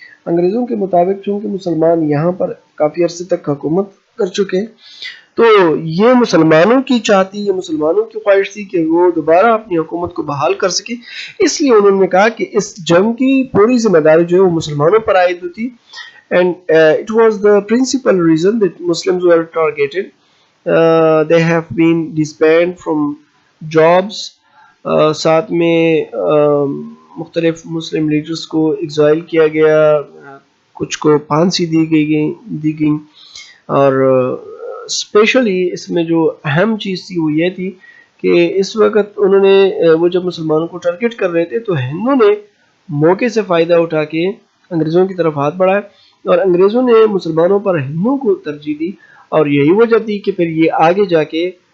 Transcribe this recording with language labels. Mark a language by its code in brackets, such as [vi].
[ur] انگریزوں کے مطابق چونکہ مسلمان یہاں پر کافی عرصے تک حکومت کر چکے تو یہ مسلمانوں کی چاہتی یہ مسلمانوں کی خواہش تھی کہ وہ دوبارہ اپنی حکومت کو بحال کر سکے. اس لیے انہوں نے کہا کہ اس جنگ کی پوری ذمہ داری جو ہے وہ مسلمانوں پر عائد ہوتی. [en] And it was the principal reason that Muslims were targeted. They have been disbanded from jobs. [ur] ساتھ میں مختلف مسلم لیڈرز کو ایگزائل کیا گیا. کچھ کو پھانسی دی گئی اور اسپیشلی اس میں جو اہم چیز تھی وہ یہ تھی کہ اس وقت انہوں نے وہ جب مسلمانوں کو ٹارگیٹ کر رہے تھے تو ہندوؤں نے موقع سے فائدہ اٹھا کے انگریزوں کی طرف ہاتھ بڑھایا اور انگریزوں نے مسلمانوں پر ہندوؤں کو ترجیح دی اور یہی وجہ تھی کہ پھر یہ آگے جا کے